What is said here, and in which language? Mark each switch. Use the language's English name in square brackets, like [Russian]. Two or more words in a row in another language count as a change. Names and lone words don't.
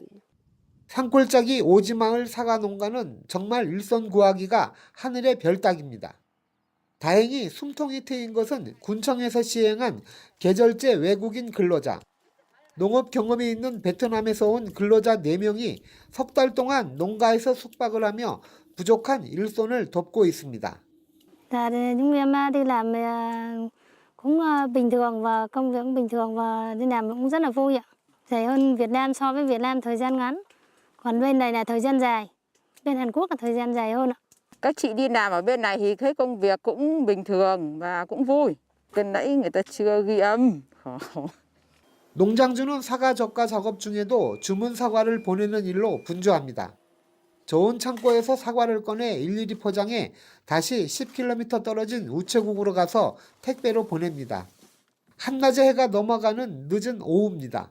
[Korean] 산골짜기 오지마을 사과 농가는 정말 일손 구하기가 하늘의 별 따기입니다. 다행히 숨통이 트인 것은 군청에서 시행한 계절제 외국인 근로자, 농업 경험이 있는 베트남에서 온 근로자 4명이 석 달 동안 농가에서 숙박을 하며 부족한 일손을 돕고 있습니다. [Vietnamese] Chúng em đi làm cũng bình thường và công việc cũng bình thường và đi làm cũng rất là vui ạ. Rẻ hơn Việt Nam so với Việt Nam thời gian ngắn. Còn bên này là thời gian dài. Bên Hàn Quốc là thời gian dài hơn ạ. Các chị đi làm ở bên này thì thấy công việc cũng bình thường và cũng vui. Từ nãy người ta chưa ghi âm. [Korean] 농장주는 사과 적과 작업 중에도 주문 사과를 보내는 일로 분주합니다. 좋은 창고에서 사과를 꺼내 일일이 포장해 다시 10km 떨어진 우체국으로 가서 택배로 보냅니다. 한낮에 해가 넘어가는 늦은 오후입니다.